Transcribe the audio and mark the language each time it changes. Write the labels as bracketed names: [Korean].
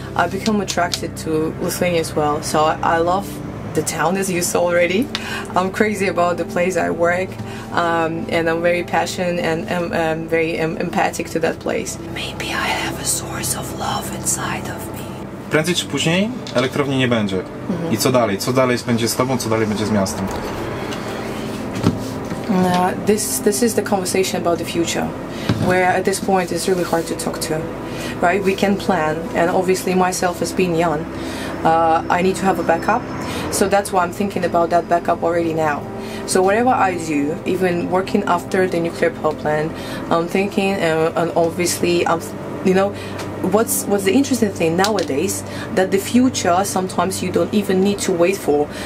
[English] I become attracted to Lithuania as well. So I love the town, as you saw already. I'm crazy about the place I work, and I'm very passionate and very empathic to that place. Maybe I have a source of love inside of me. [Polish] Prędzej czy później elektrowni nie będzie. I co dalej? Co dalej będzie z tobą, co dalej będzie z miastem? [English] This is the conversation about the future, where at this point it's really hard to talk to, right? We can plan, and obviously myself as being young, I need to have a backup, so that's why I'm thinking about that backup already now. So whatever I do, even working after the nuclear power plant, I'm thinking, and obviously you know, what's the interesting thing nowadays, that the future sometimes you don't even need to wait for.